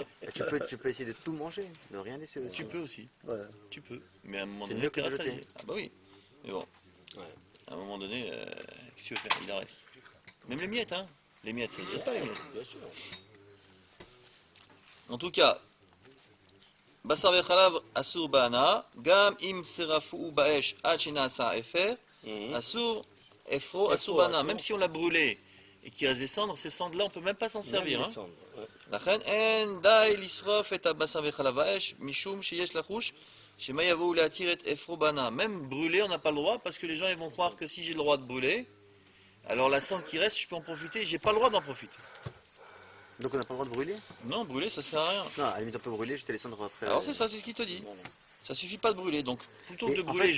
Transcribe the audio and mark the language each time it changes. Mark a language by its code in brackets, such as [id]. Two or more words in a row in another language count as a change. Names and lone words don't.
[fr] Tu peux essayer de tout manger, de rien laisser aussi. Tu peux aussi. Voilà. Tu peux. Mais à un moment C'est donné, mieux que t'es de jeter. rassasié. Ah bah oui. Mais bon. Ouais. À un moment donné, qu'est-ce que tu veux faire? Il en reste. Même les miettes, hein. Les miettes, ça se jette pas, les miettes. Bien sûr. En tout cas, [he] בשר בחלב אסור בהנאה, גם אם שרפו באש עד שנעשה אפר, אסור אפרו אסור בהנאה. [fr] Même si on l'a brûlé et qu'il reste des cendres, ces cendres-là, on peut même pas s'en servir. Hein. [he] לכן אין די לשרוף את הבשר וחלב האש, משום שיש לחוש שמא יבואו להתיר את אפרו בנה. [fr] Même brûler, on n'a pas le droit, parce que les gens ils vont croire que si j'ai le droit de brûler, alors la cendre qui reste, je peux en profiter, j'ai pas le droit d'en profiter. Donc on n'a pas le droit de brûler? Non, brûler, ça sert à rien. Non, à la limite on peut brûler, jeter les cendres après. Alors c'est ça, c'est ce qu'il te dit. Ça suffit pas de brûler, donc plutôt que Et de en brûler et